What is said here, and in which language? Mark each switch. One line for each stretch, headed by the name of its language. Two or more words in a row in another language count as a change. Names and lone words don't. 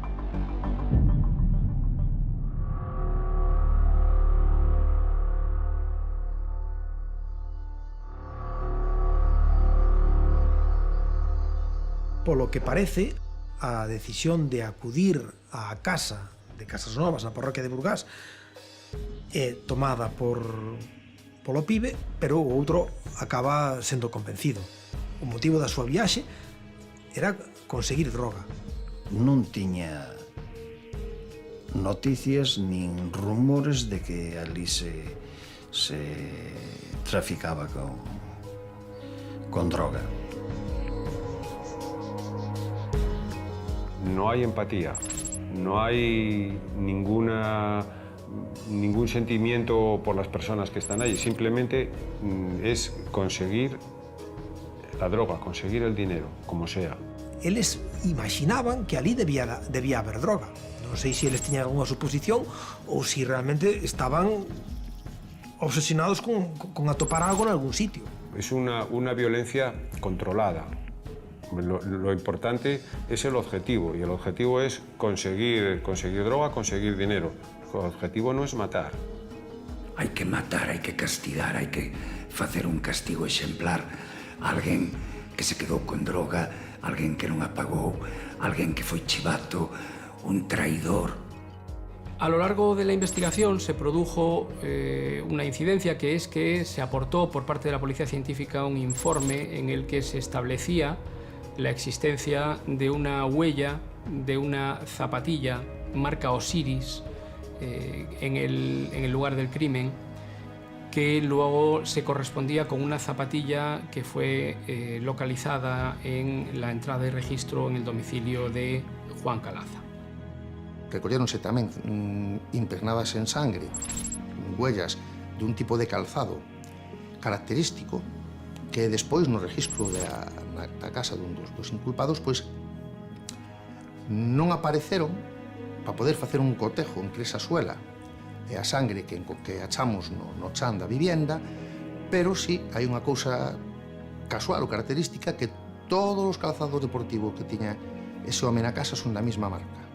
Galician: Polo que parece, a decisión de acudir á casa de Casas Novas na parroquia de Burgás é tomada polo pibe, pero o outro acaba sendo convencido. O motivo da súa viaxe era conseguir droga. Non tiña noticias nin rumores de que ali se traficaba con droga.
Spanish: No hay empatía, no hay ningún sentimiento por las personas que están allí, simplemente es conseguir la droga, conseguir el dinero, como sea.
Galician: Eles imaginaban que ali debía haber droga. Non sei se eles tiñan algunha suposición ou se realmente estaban obsesionados con atopar algo en algún sitio.
Spanish: Es una violencia controlada. Lo importante es el objetivo, y el objetivo es conseguir droga, conseguir dinero. El objetivo no es matar.
Galician: Hai que matar, hai que castigar, hai que facer un castigo exemplar a alguén que se quedou con droga, alguén que non a pagou, alguén que foi chivato, un traidor.
Spanish: A lo largo de la investigación se produjo una incidencia, que es que se aportó por parte de la Policía Científica un informe en el que se establecía la existencia de una huella de una zapatilla marca Osiris en el lugar del crimen, que luego se correspondía con una zapatilla que fue localizada en la entrada de registro en el domicilio de Juan Calaza.
Galician: Recolléronse tamén impregnadas en sangre
Spanish: huellas de un tipo de calzado característico
Galician: que despois no registro da casa dun dos inculpados pois non apareceron para poder facer un cotejo entre esa suela e a sangre que achamos no chan da vivienda, pero sí hai unha cousa casual ou característica, que todos os calzados deportivos que tiña ese home na casa son da mesma marca.